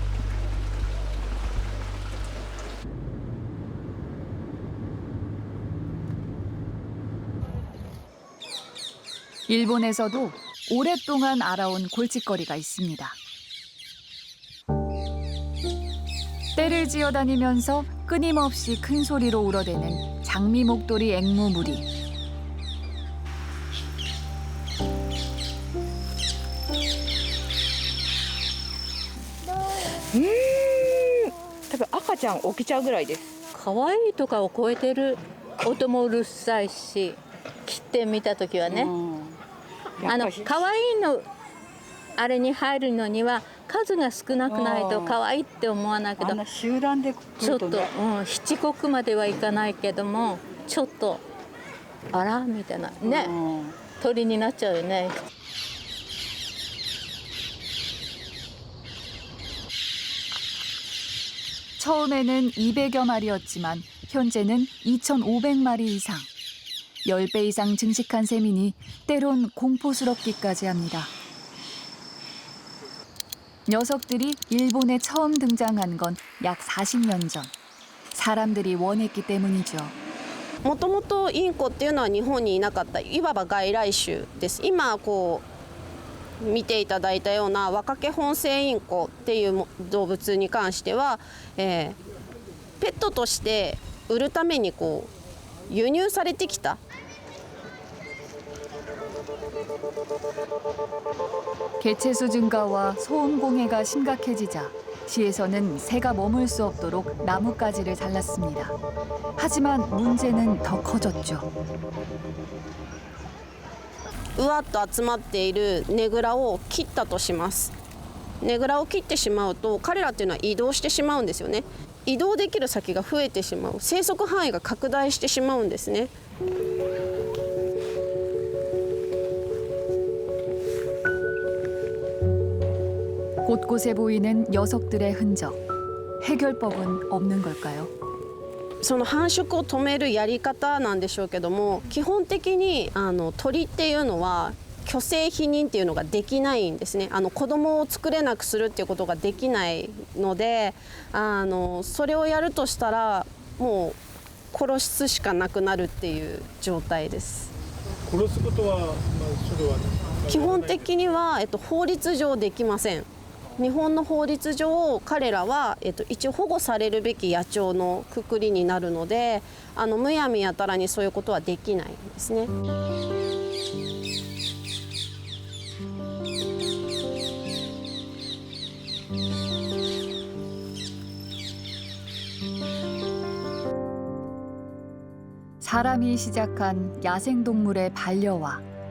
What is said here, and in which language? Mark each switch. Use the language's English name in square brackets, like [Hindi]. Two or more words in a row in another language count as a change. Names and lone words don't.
[Korean] 일본에서도 오랫동안 알아온 골칫거리가 있습니다. 떼를 지어다니면서 끊임없이 큰 소리로 울어대는 장미 목도리 앵무 무리. [Japanese] 多分赤ちゃん起きちゃうぐらいです。可愛いとかを超えてる音もうるさいし、切ってみた時はね、可愛いのあれに入るのには数が少なくないと可愛いって思わないけど、集団でちょっと七国まではいかないけども、ちょっとあらみたいなね、鳥になっちゃうよね。 [Korean] 처음에는 200여 마리였지만 현재는 2,500마리 이상. 10배 이상 증식한 셈이니 때론 공포스럽기까지 합니다. 녀석들이 일본에 처음 등장한 건 약 40년 전. 사람들이 원했기 때문이죠. [Japanese] もともとインコっていうのは日本にいなかったいわば外来種です。今見ていただいたようなワカケホンセイインコっていう動物に関しては、ペットとして売るために輸入されてきた。 [Korean] 개체수 증가와 소음 공해가 심각해지자 시에서는 새가 머물 수 없도록 나뭇가지를 잘랐습니다. 하지만 문제는 더 커졌죠. [Japanese] うわっと集まっているねぐらを切ったとします。ねぐらを切ってしまうと彼らっていうのは移動してしまうんですよね。移動できる先が増えてしまう、生息範囲が拡大してしまうんですね。 [Korean] 곳곳에 보이는 녀석들의 흔적. 해결법은 없는 걸까요? [Japanese] その繁殖を止めるやり方なんでしょうけども、基本的に鳥っていうのは去勢避妊っていうのができないんですね。子供を作れなくするっていうことができないので、それをやるとしたらもう殺すしかなくなるっていう状態です。殺すことは、それは基本的には、法律上できません。日本の法律上彼らは、一応保護されるべき野鳥のくくりになるので、むやみやたらにそういうことはできないんですね。 [Korean] 사람이 시작한 야생동물의 반려화.